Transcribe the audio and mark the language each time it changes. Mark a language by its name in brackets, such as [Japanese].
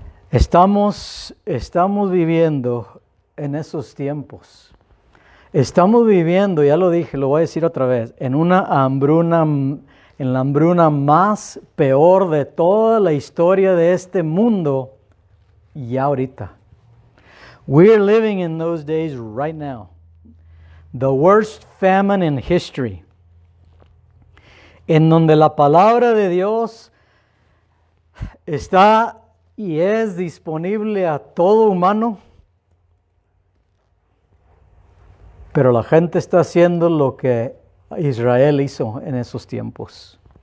[Spanish] Estamos viviendo en esos tiempos. Estamos viviendo, ya lo dije, lo voy a decir otra vez, en la hambruna más peor de toda la historia de este mundo, ya ahorita. [English] We're living in those days right now. The worst famine in history, [Spanish] en donde la palabra de Dios está y es disponible a todo humano, pero la gente está haciendo lo que Israel hizo en esos tiempos.